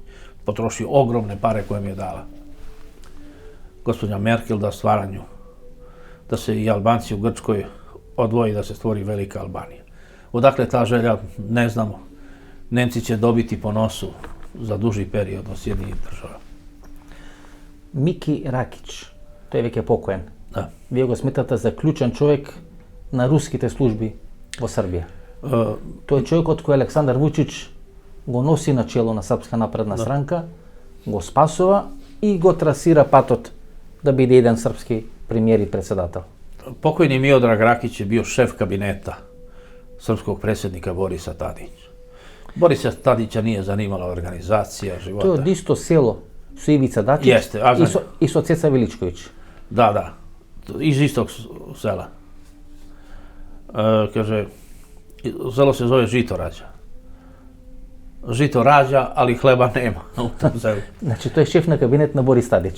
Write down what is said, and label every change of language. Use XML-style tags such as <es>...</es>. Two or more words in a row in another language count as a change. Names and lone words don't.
<sr>Potrošio ogromne pare koje mi je dala gospođa Merkel da se i Albanci u Grčkoj odvoji, da se stvori velika Albanija. Odakle ta želja, ne znamo. Nemci će dobiti po nosu za duži period od Sjedinjenih Država.</sr> <mk>Мики Ракич, тој веќе покоен. Да. Вие го сметате за клучен човек на руските служби во Србија. Тој е човекот кој Александар Вучич го носи на чело на Српска напредна странка, го спасува и го трасира патот да биде еден српски премиер и председател.</mk> <sr>Pokojni Miodrag Rakić je bio šef kabineta srpskog predsjednika Borisa Tadića. Borisa Tadića nije zanimala organizacija života.</sr> <mk>Тој од исто село su Ivica Dačić</mk> <sr>Jeste,</sr> <mk>i so Ceca Veličković.</mk> <sr>Da, iz istog sela. Kaže, selo se zove Žitorađa. Žito rađa, ali hleba nema u tom selu.</sr> <mk>Значи, то је шеф на кабинет на Boris Tadić.</mk>